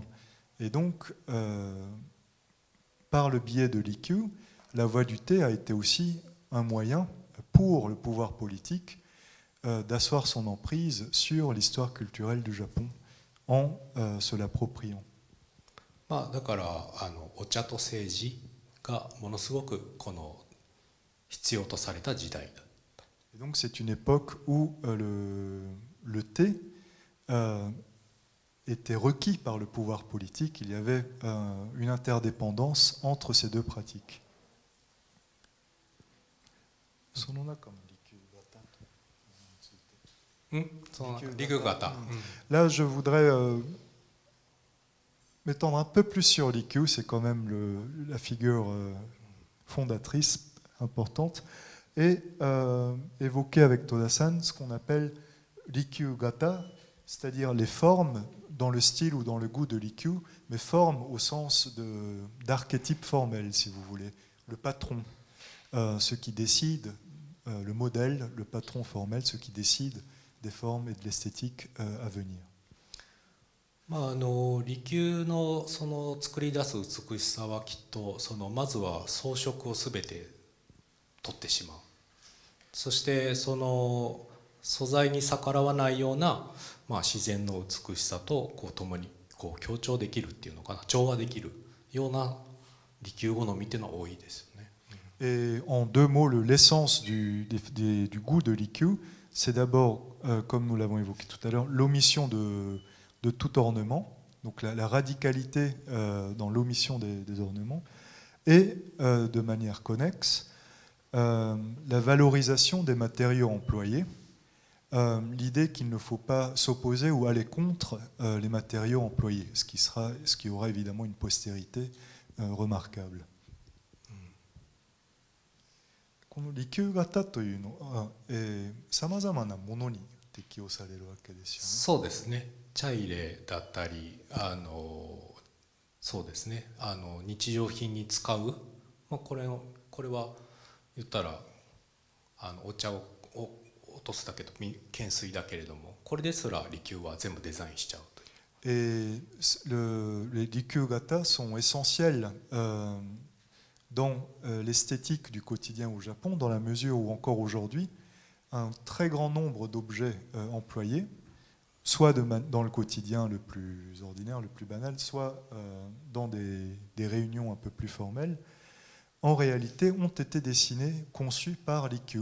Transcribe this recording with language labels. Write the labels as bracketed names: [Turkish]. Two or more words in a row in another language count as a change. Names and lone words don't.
[French] Et donc, par le biais de Rikyū, la voie du thé a été aussi un moyen pour le pouvoir politique d'asseoir son emprise sur l'histoire culturelle du Japon en se l'appropriant. [Japanese] だからお茶と政治がものすごくこの必要とされた時代だった。 [French] Et donc c'est une époque où le thé était requis par le pouvoir politique. Il y avait une interdépendance entre ces deux pratiques. [Japanese] その中の利休型について。利休型。 [French] Là, je voudrais m'étendre un peu plus sur Rikyū, c'est quand même la figure fondatrice importante, et évoquer avec Toda-san ce qu'on appelle Rikyu Gata, c'est-à-dire les formes dans le style ou dans le goût de Rikyu, mais formes au sens d'archétype formel, si vous voulez. Le patron, ce qui décide, le modèle, le patron formel, ce qui décide des formes et de l'esthétique à venir. [Japanese] 利休のその作り出す美しさはきっとまずは装飾をすべて取ってしまう。そしてその素材に逆らわないような、自然の美しさと共に強調できるっていうのかな、調和できるような利休好みっていうのは多いですよね。 [French] Et en deux mots, l'essence du goût de Rikyu, c'est d'abord, comme nous l'avons évoqué tout à l'heure, l'omission de tout ornement, donc la radicalité dans l'omission des ornements, et de manière connexe, la valorisation des matériaux employés, l'idée qu'il ne faut pas s'opposer ou aller contre les matériaux employés, ce qui aura évidemment une postérité remarquable. [Japanese] この利休型というのはさまざまなものに適用されるわけですよね。そうですね。茶入れだったり、そうですね。日常品に使う、これは言ったらお茶を落とすだけど懸垂だけれども、これですら利休は全部デザインしちゃうという。 [French] Les Rikyu Gata sont essentiels dans l'esthétique du quotidien au Japon, dans la mesure où encore aujourd'hui, un très grand nombre d'objets employés, soit dans le quotidien le plus ordinaire, le plus banal, soit dans des réunions un peu plus formelles, en réalité ont été dessinés, conçus par Rikyu.